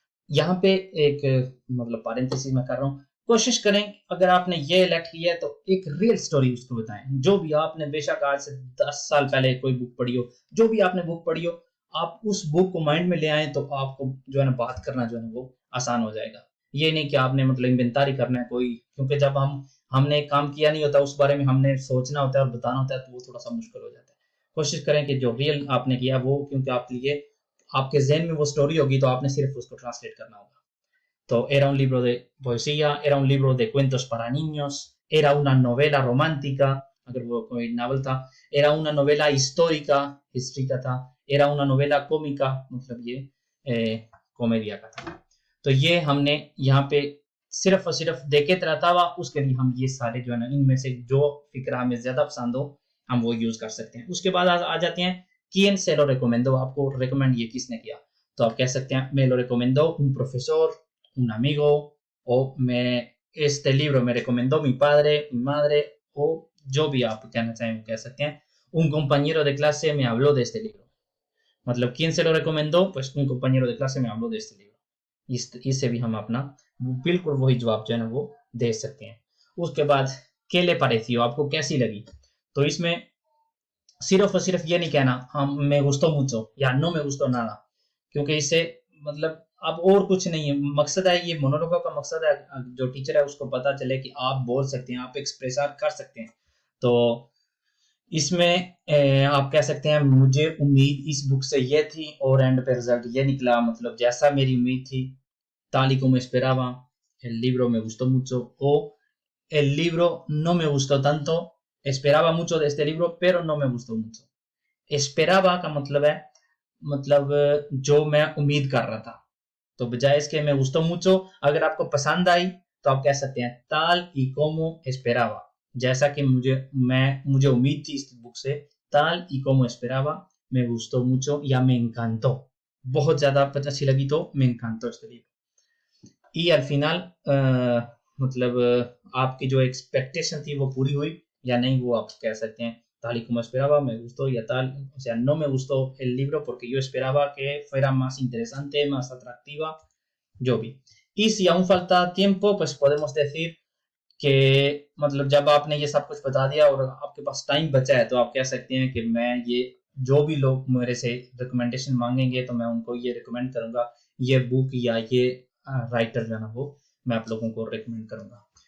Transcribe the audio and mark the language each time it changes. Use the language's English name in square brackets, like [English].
[Hindi] यहाँ पे एक मतलब पारेंथेसिस में कर रहा हूँ, कोशिश करें अगर आपने ये इलेक्ट किया है तो एक रियल स्टोरी उसको बताएं, जो भी आपने बेशक आज से 10 साल पहले कोई बुक पढ़ी हो, जो भी आपने बुक पढ़ी हो, आप उस बुक को माइंड में ले आए तो आपको जो है ना बात करना जो है ना वो आसान हो जाएगा। ये नहीं कि आपने मतलब इन्वेंटरी करना है कोई, क्योंकि जब हमने काम किया नहीं होता उस बारे में हमने सोचना होता है और बताना होता है तो वो थोड़ा सा मुश्किल हो जाता है। कोशिश करें कि जो रियल आपने किया वो, क्योंकि आप लिए आपके ज़हन में वो स्टोरी होगी तो आपने सिर्फ उसको ट्रांसलेट करना होगा। [Spanish] तो era un libro de poesía, era un libro de cuentos para niños, era una novela romántica, [Hindi] अगर वो कोई नावल था, [Spanish] era una novela histórica, [Hindi] history का था, [Spanish] era una novela cómica, [Hindi] मतलब ये कॉमेडिया का था। तो ये हमने यहाँ पे सिर्फ और सिर्फ देखे रहता हुआ, उसके लिए हम ये सारे जो है ना इनमें से जो फिक्रा हमें ज्यादा पसंद हो हम वो यूज कर सकते हैं। उसके बाद आ जाते हैं [Spanish] quién se lo recomendó, [Hindi] आपको रिकमेंड ये किसने किया, तो आप कह सकते हैं [Spanish] me lo recomendó un profesor, un amigo, o me este libro me recomendó mi padre, mi madre, [Hindi] o जो भी आप कहना चाहें वो कह सकते हैं। [Spanish] un compañero de clase me habló de este libro, मतलब quién se lo recomendó, pues un compañero de clase me habló de este libro। [Hindi] इससे भी हम अपना बिल्कुल वही जवाब जो है ना वो दे सकते हैं। उसके बाद [Spanish] ¿qué le pareció, [Hindi] आपको कैसी लगी, तो इसमें सिर्फ और सिर्फ ये नहीं कहना हम [Spanish] me gustó mucho [Hindi] या [Spanish] no me gustó nada, [Hindi] क्योंकि इससे मतलब अब और कुछ नहीं है। मकसद है ये मोनोलॉग का मकसद है जो टीचर है उसको पता चले कि आप बोल सकते हैं, आप एक्सप्रेस कर सकते हैं। तो इसमें आप कह सकते हैं मुझे उम्मीद इस बुक से ये थी और एंड पे रिजल्ट ये निकला, मतलब जैसा मेरी उम्मीद थी। [Spanish] tal y como esperaba, el libro me gustó mucho, o el libro no me gustó tanto, esperaba mucho de este libro pero no me gustó mucho। [Hindi] esperaba का मतलब है मतलब जो मैं उम्मीद कर रहा था, तो बजाय इसके मैं [Spanish] gustó mucho [Hindi] अगर आपको पसंद आई तो आप कह सकते हैं [Spanish] tal y como esperaba, [Hindi] जैसा कि मुझे उम्मीद थी इस बुक से, [Spanish] tal y como esperaba, me gustó mucho [Hindi] या [Spanish] me encantó, [Hindi] बहुत ज्यादा अच्छी लगी तो [Spanish] me encantó este libro। y al final [Hindi] मतलब आपकी जो एक्सपेक्टेशन थी वो पूरी हुई या नहीं वो आप कह सकते हैं [Spanish] tal y como esperaba, me gustó ya tal, o sea, no me gustó el libro porque yo esperaba que fuera más interesante, más atractiva, [Hindi] जो भी। [Spanish] y si aún falta tiempo, pues podemos decir [Hindi] कि मतलब जब आपने ये सब कुछ बता दिया और आपके पास टाइम बचा है तो आप कह सकते हैं कि मैं ये जो भी लोग मेरे से रिकमेंडेशन मांगेंगे तो मैं उनको ये रिकमेंड करूंगा, ये बुक या ये राइटर जो है ना वो मैं आप लोगों को रिकमेंड करूंगा।